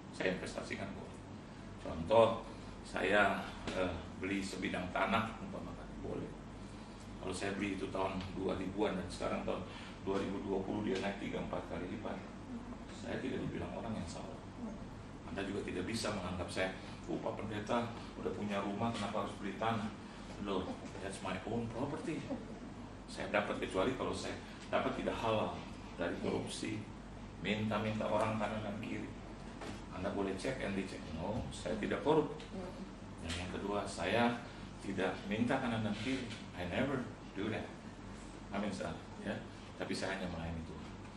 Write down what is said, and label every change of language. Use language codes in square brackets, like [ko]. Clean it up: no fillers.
[id] Saya investasikan boleh. Contoh, saya beli sebidang tanah, umpamakan, boleh. Kalau saya beli itu tahun 2000-an dan sekarang tahun 2020 dia naik 3-4 kali lipat. Saya tidak dibilang orang yang salah. Anda juga tidak bisa menganggap saya, Pak Pendeta udah punya rumah, kenapa harus beli tanah? [en] Loh, that's my own property. [id] Saya dapat, kecuali kalau saya dapat tidak halal dari korupsi, minta orang kanan dan kiri. Anda boleh cek and dicek. No, saya tidak korup. Dan yang kedua, saya tidak minta kanan dan kiri. [en] I never do that. [id] Amin, saudara. Ya, tapi saya hanya melayani Tuhan.